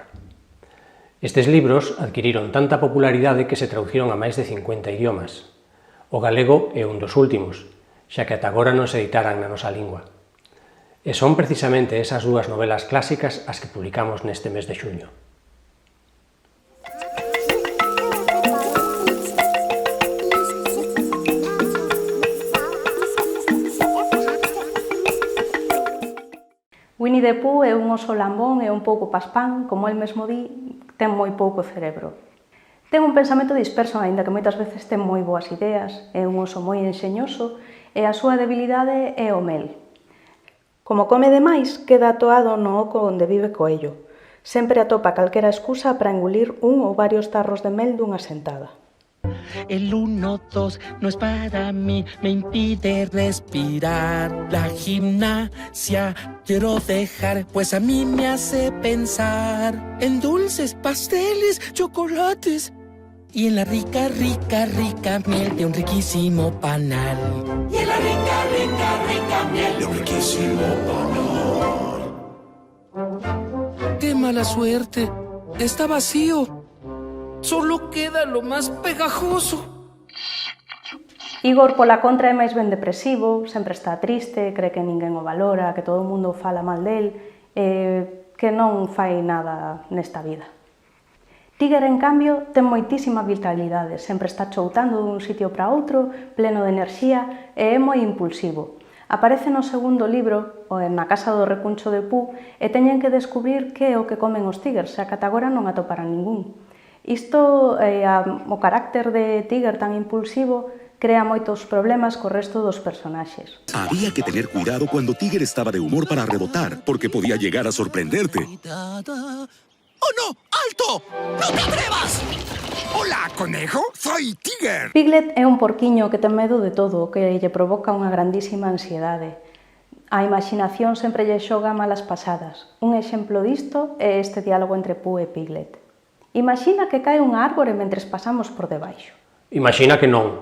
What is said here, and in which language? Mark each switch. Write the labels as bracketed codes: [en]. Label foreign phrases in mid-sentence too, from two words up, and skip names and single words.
[gl] Estes libros adquiriron tanta popularidade que se traduciron a máis de 50 idiomas. O galego é un dos últimos, xa que ata agora non se editaran na nosa lingua. E son precisamente esas 2 novelas clásicas as que publicamos neste mes de xuño. Winnie the Pooh é un oso lambón e un pouco paspán, como el mesmo di, ten moi pouco cerebro. Ten un pensamento disperso, aínda que moitas veces ten moi boas ideas, é un oso moi enxeñoso e a súa debilidade é o mel. Como come demais, queda atoado no oco onde vive Coello. Sempre atopa calquera excusa para engulir un ou varios tarros de mel dunha sentada. [es] El 1, 2 no es para mí, me impide respirar. La gimnasia quiero dejar, pues a mí me hace pensar en dulces, pasteles, chocolates y en la rica, rica, rica miel de un riquísimo panal. Y en la rica, rica, rica miel de un riquísimo panal. ¡Qué mala suerte! Está vacío. Solo queda lo más pegajoso. [gl] Igor, pola contra, é máis ben depresivo, sempre está triste, cree que ninguén o valora, que todo o mundo fala mal del, que non fai nada nesta vida. Tiger, en cambio, ten moitísima vitalidade, sempre está choutando dun sitio para outro, pleno de enerxía e é moi impulsivo. Aparece no segundo libro, na Casa do Recuncho de Pooh, e teñen que descubrir que é o que comen os tigers, xa que ata agora non atoparan ningún. Isto, o carácter de Tiger tan impulsivo, crea moitos problemas co resto dos personaxes. [es] Había que tener cuidado cuando Tiger estaba de humor para rebotar, porque podía llegar a sorprenderte. ¡Oh, no! ¡Alto! ¡No te atrevas! ¡Hola, conejo! ¡Soy Tiger! [gl] Piglet é un porquiño que ten medo de todo, que lle provoca unha grandísima ansiedade. A imaginación sempre lle xoga malas pasadas. Un exemplo disto é este diálogo entre Pooh e Piglet. Imagina que cae unha árbore mentres pasamos por debaixo. Imagina que non.